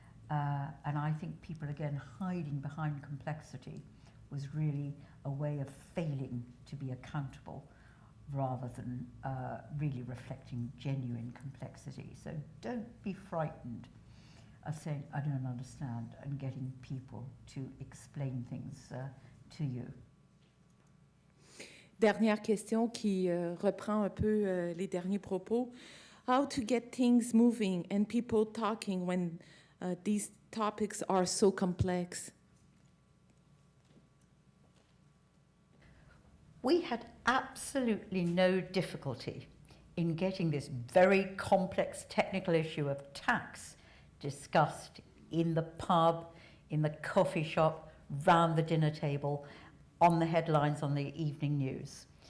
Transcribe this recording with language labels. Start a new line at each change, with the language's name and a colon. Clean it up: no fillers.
English: And I think people, again, hiding behind complexity was really a way of failing to be accountable rather than really reflecting genuine complexity. So don't be frightened of saying, I don't understand, and getting people to explain things to you.
French: Dernière question qui reprend un peu les derniers propos.
English: How to get things moving and people talking when these topics are so complex? We had absolutely no difficulty in getting this very complex technical issue of tax discussed in the pub, in the coffee shop, round the dinner table, on the headlines on the evening news.